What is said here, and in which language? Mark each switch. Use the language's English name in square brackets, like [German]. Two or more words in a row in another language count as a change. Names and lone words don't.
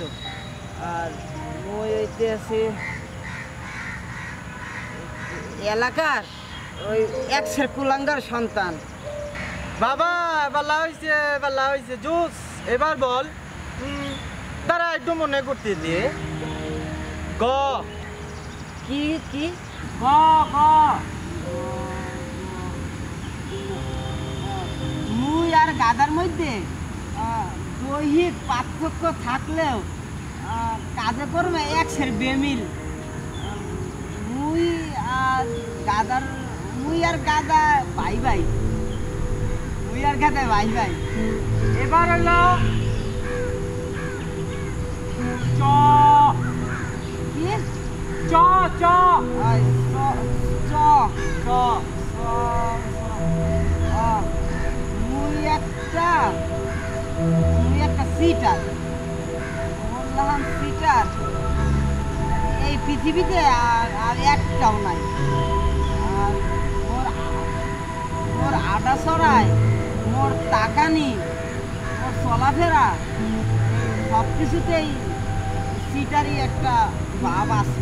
[Bangla] আর মুই হইতে আছি এলাকার ওই একশের কুলাঙ্গার সন্তান। বাবা বালা হইছে বালা হইছে, জুস। এবার বল। তারা একটু মনে করতে দিয়ে গ। কি কি গ গ। মুই আর গাদার মধ্যে দৈহিক পার্থক্য থাকলেও কাজে কর্মে একশের বেমিল। মুই আর গাদা ভাই ভাই, মুই আর গাদা ভাই ভাই। এবার হলো চ। কি চ চ আই, চ চ চ। চ, মুই একটা সিটার, বললাম সিটার এই পৃথিবীতে আর একটাও নাই। আর মোর আটা ছড়ায়, মোর তাকানি, মোর চলাফেরা সব কিছুতেই সিটারই একটা ভাব আছে।